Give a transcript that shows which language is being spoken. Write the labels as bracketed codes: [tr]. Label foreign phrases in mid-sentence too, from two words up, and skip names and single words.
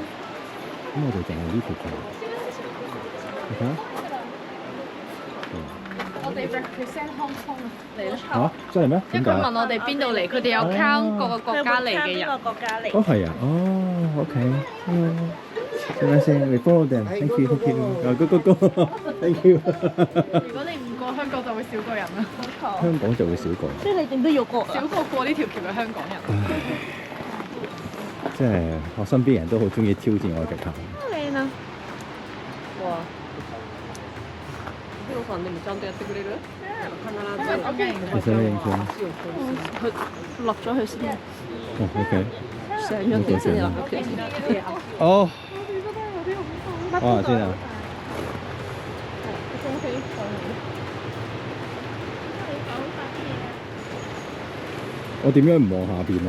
[yue] 咁我哋就係呢條橋。你睇下。我哋 represent Hong Kong 嚟啦。嚇？真係咩？因為佢問我哋邊度嚟，佢哋有 count 各個國家嚟嘅人。邊個國家嚟？哦，係啊。哦，OK。等陣先 [en] ，we follow them。Thank you，Thank you。Go。Thank you。 [yue] 如果你唔過香港，就會少個人啦。香港就會少個人。即係你點都要過。少過呢條橋嘅香港人。即係我身邊人都好中意挑戰我嘅極限。靚啊！哇！ [ja] ヒロさんでもちゃんとやってくれる？ [yue] 其實你影相。佢落咗去先，哦，OK。上咗機先落咗機先。哦，哇，先啊！我點樣唔望下邊啊？